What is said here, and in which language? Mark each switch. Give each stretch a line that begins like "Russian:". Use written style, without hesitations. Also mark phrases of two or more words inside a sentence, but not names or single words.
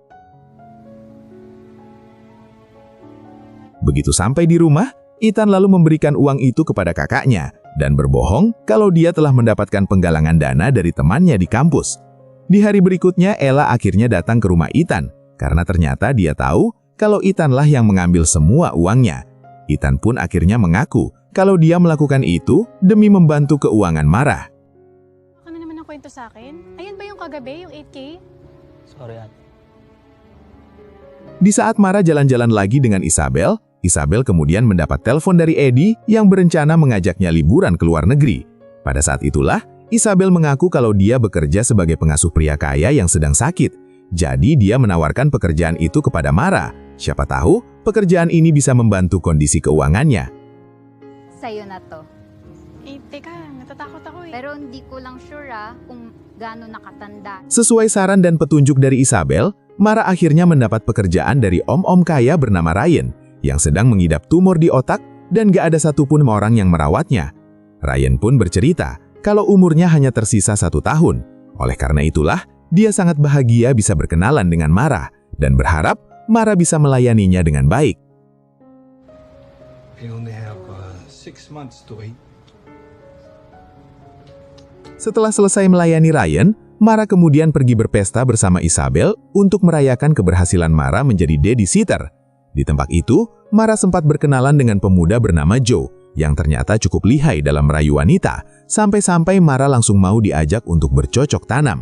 Indonesian: Begitu sampai di rumah, Ethan lalu memberikan uang itu kepada kakaknya, dan berbohong kalau dia telah mendapatkan penggalangan dana dari temannya di kampus. Di hari berikutnya, Ella akhirnya datang ke rumah Ethan, karena ternyata dia tahu kalau Ethan lah yang mengambil semua uangnya. Ethan pun akhirnya mengaku kalau dia melakukan itu demi membantu keuangan Mara.
Filipino: Baka na naman ang kwento sa akin. Ayan ba yung kagabi, yung 8K? Sorry, ate.
Indonesian: Di saat Mara jalan-jalan lagi dengan Isabel, Isabel kemudian mendapat telepon dari Eddie yang berencana mengajaknya liburan ke luar negeri. Pada saat itulah, Isabel mengaku kalau dia bekerja sebagai pengasuh pria kaya yang sedang sakit. Jadi dia menawarkan pekerjaan itu kepada Mara. Siapa tahu, pekerjaan ini bisa membantu kondisi keuangannya.
Filipino: Sa'yo na to. Eh, teka, natatakot ako eh. Pero hindi ko lang sure kung gaano nakatanda.
Indonesian: Sesuai saran dan petunjuk dari Isabel, Mara akhirnya mendapat pekerjaan dari om-om kaya bernama Ryan, yang sedang mengidap tumor di otak dan gak ada satupun orang yang merawatnya. Ryan pun bercerita kalau umurnya hanya tersisa 1 tahun. Oleh karena itulah, dia sangat bahagia bisa berkenalan dengan Mara, dan berharap Mara bisa melayaninya dengan baik.
English: I only have 6 months to wait.
Indonesian: Setelah selesai melayani Ryan, Mara kemudian pergi berpesta bersama Isabel untuk merayakan keberhasilan Mara menjadi babysitter. Di tempat itu, Mara sempat berkenalan dengan pemuda bernama Joe, yang ternyata cukup lihai dalam merayu wanita, sampai-sampai Mara langsung mau diajak untuk bercocok tanam.